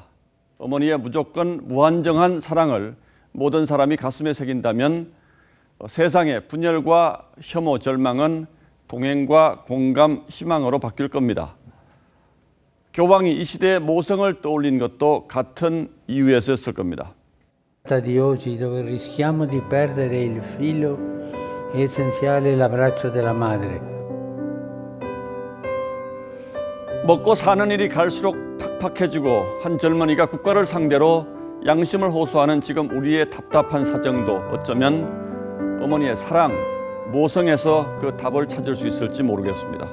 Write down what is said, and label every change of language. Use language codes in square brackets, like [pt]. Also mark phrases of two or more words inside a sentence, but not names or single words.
[ko] 어머니의 무조건 무한정한 사랑을 모든 사람이 가슴에 새긴다면 세상의 분열과 혐오, 절망은 동행과 공감, 희망으로 바뀔 겁니다. 교황이 이 시대의 모성을 떠올린 것도 같은 이유에서였을 겁니다. [it] Di oggi dove rischiamo di perdere il figlio è essenziale l'abbraccio della madre. [ko] 먹고 사는 일이 갈수록 팍팍해지고 한 젊은이가 국가를 상대로 양심을 호소하는 지금 우리의 답답한 사정도 어쩌면 어머니의 사랑, 모성에서 그 답을 찾을 수 있을지 모르겠습니다.